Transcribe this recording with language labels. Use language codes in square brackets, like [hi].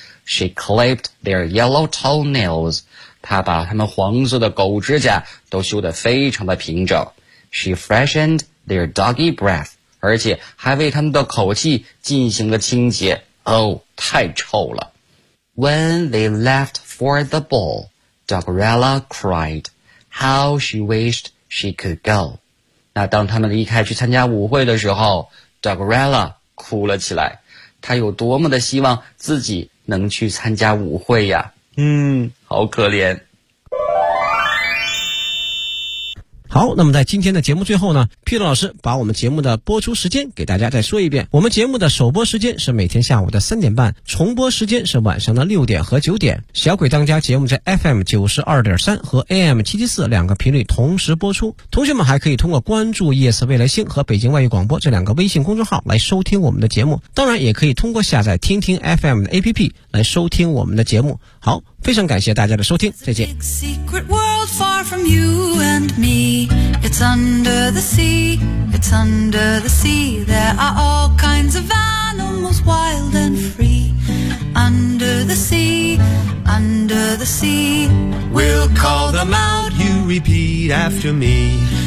[en] She clipped their yellow toenails. [zh] 她把他们黄色的狗指甲都修得非常的平整。 [en] She freshened their doggy breath. [zh] 而且还为他们的口气进行了清洁。哦，太臭了。 [en] When they left for the ball, Dogrella cried. How she wished she could go. [zh] 那当他们离开去参加舞会的时候， Dogrella 哭了起来，他有多么的希望自己能去参加舞会呀。嗯，好可怜。好，那么在今天的节目最后呢， Peter 老师把我们节目的播出时间给大家再说一遍。我们节目的首播时间是每天下午的3:30，重播时间是晚上的6:00和9:00。小鬼当家节目在 FM92.3 和 AM774 两个频率同时播出。同学们还可以通过关注夜色未来星和北京外语广播这两个微信公众号来收听我们的节目。当然也可以通过下载听听 FM 的 APP 来收听我们的节目。好，非常感谢大家的收听，再见。 [en] Far from you and me, it's under the sea, it's under the sea. There are all kinds of animals, wild and free. Under the sea, under the sea. We'll call them out, you repeat after me.